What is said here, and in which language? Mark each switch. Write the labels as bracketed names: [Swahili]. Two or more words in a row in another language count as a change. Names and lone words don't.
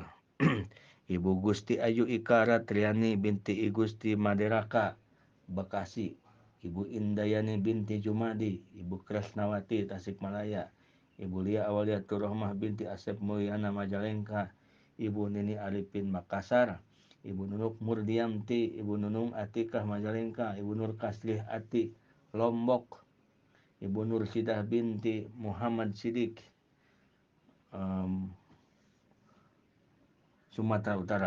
[Indonesian] Ibu Gusti Ayu Ikara Triani binti I Gusti Maderaka, Bekasi. Ibu Indayani binti Jumadi, Ibu Krisnawati Tasikmalaya. Ibu Lia Awaliatur Rahmah binti Asep Mulyana Majalengka. Ibu Nini Arifin Makassar. Ibu Nunuk Murdiamti, Ibu Nunung Atikah Majalengka. Ibu Nur Kaslih Ati Lombok. Ibu Nur Sidah binti Muhammad Sidik, Sumatera Utara.